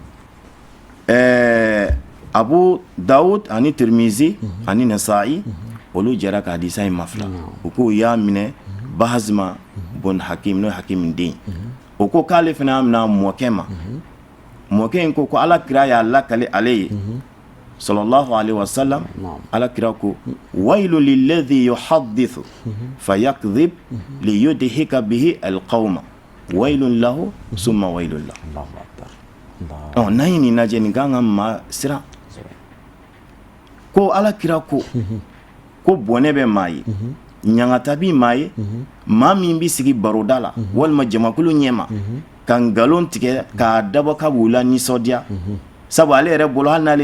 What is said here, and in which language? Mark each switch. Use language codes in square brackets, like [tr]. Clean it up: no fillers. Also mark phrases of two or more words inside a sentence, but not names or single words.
[bm] Abu Dawud ani Tirmizi ani Nasa'i olu jɛra ka hadisa in mafila u ko y'a minɛ Bahazma bon Hakim n'o Hakim den o ko k'ale fana y'a minɛ mɔkɛ ma mɔkɛ in ko ala kira y'a lakale ale ye [ar] صلى الله عليه وسلم [bm] ala kira ko [ar] ويل للذي يحدث فيكذب ليضحك به القوم ويل له ثم ويل له [bm] n'a ye nin lajɛ nin kan ka maa siran ko ala kira ko bɔnɛ bɛ maa ye ɲangata bi maa ye maa min bɛ sigi baroda la walima jamakulu ɲɛma ka nkalon tigɛ k'a dabɔ ka b'u la nisɔndiya sabu ale yɛrɛ bolo hali n'ale